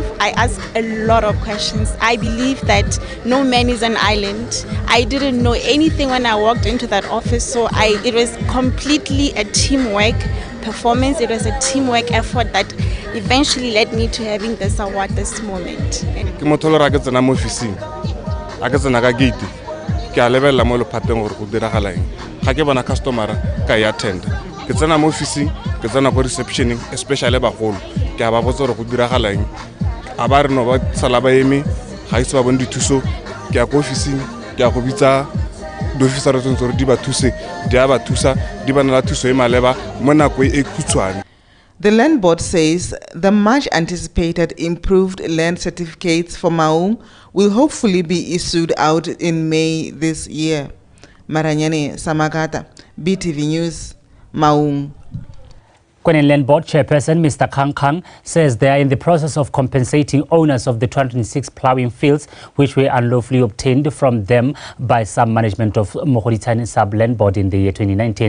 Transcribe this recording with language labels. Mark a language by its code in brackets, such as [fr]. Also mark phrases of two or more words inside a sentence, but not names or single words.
[en] I ask a lot of questions. I believe that no man is an island. I didn't know anything when I walked into that office, so it was completely a teamwork performance. It was a teamwork effort that eventually led me to having this award this moment. [tn] Ke tsena mo officing ke tsena go receptioning especially bagolo ke a ba botsa gore go diragala eng a ba re no ba sala ba eme ga itse ba bone dithuso ke a go officing ke a go bitsa di-officer re tsore di ba thuse di a ba thusa di ba nela thuso e maleba mo nako e khutshwane. [en] The Land Board says the much anticipated improved land certificates for Maung will hopefully be issued out in May this year. Maranyane Samagata, BTV News, Maung. Kwenin Land Board Chairperson Mr. Kang Kang says they are in the process of compensating owners of the 206 ploughing fields which were unlawfully obtained from them by some management of Mogoditane Sub-Land Board in the year 2019.